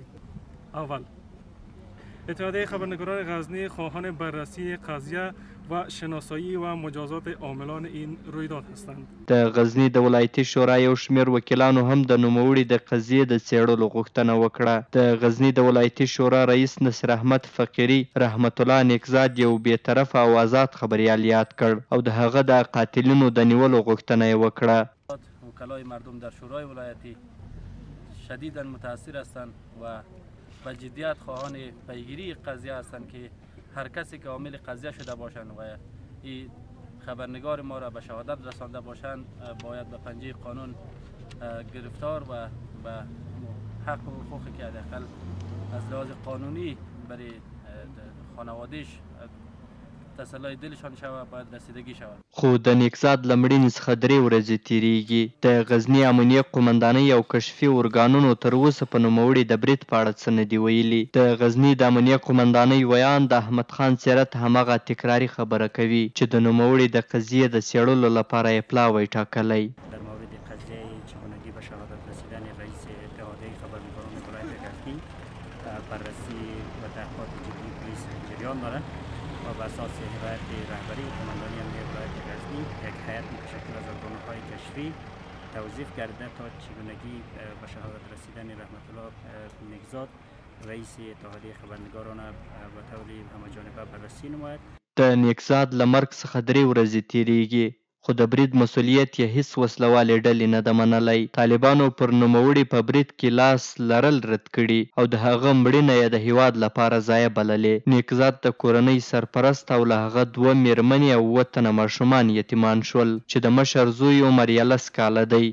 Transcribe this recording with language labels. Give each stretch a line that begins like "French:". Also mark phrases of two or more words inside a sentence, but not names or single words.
Persian: اول اتحادیه خبرنگاران غزنی خواهان بررسی قضیه و شناسایی و مجازات عاملان این رویداد هستند.
Pashto: د غزني د ولایتي شورا یو شمېر وکیلانو هم د نوموړي د قضیې د څېړلو غوښتنه وکړه. د غزني د ولایتي شورا رئیس نصیر احمد فقیري رحمت الله نیکزاد یو بېطرفه او آزاد خبریال یاد کړ او د هغه د قاتلینو د نیولو غوښتنه یې وکړه.
Persian: وکلای مردم در شورای ولایتی شدیداً متاثر هستند و به جدیت خواهان پیگیری قضیه هستند که هر کسی که عامل قضیه شده باشند و این خبرنگار ما را به شهادت رسانده باشند باید به پنجه قانون گرفتار و به حق و حقوقی که حداقل از لحاظ قانونی برای خانوادهش تسلی دلشان شود باید رسیدگی شود.
Pashto: خو د نیکزاد له مړینې څخه 3 ورځې تیریږي. د غزني امنیه قومندانۍ او کشفي ارګانونو تر اوسه په نوموړي د برید په اړه څه نه دي ویلي. د غزني د امنیه قومندانۍ ویان د احمد خان سیرت همغه تکراري خبره کوي چې د نوموړي د قضیې د څېړلو لپاره یې پلاوی ټاکلی.
Persian: در مورد قضیه چگونگی به شهادت رسیدن رئیس اتحادیه خبرنگاران ولایت غزنی بررسی و تحقیقات جدی پلیس جریان دارد و به اساس هدایت رهبری قماندانی امنیه ولایت غزنی یک هیئت متشکل از ارگانهای کشفی توظیف کرده تا چگونگی به شهادت رسیدن رحمت الله نیکزاد رئیس اتحادیه خبرنگاران به طور همه‌جانبه بررسی نماید.
Pashto: د نیکزاد له مرګ څخه 3 ورځې تیریږي، خو د برید مسؤلیت یې هیڅ وسلوالې ډلې نه ده منلی. طالبانو پر نوموړي په برید کې لاس لرل رد کړي او د هغه مړینه یې د هیواد لپاره ضایع بللې. نیکزاد د کورنۍ سرپرست او له هغه 2 میرمنې او 7 تنه ماشومان یتیمان شول چې د مشر زوی عمر یې 10 کاله دی.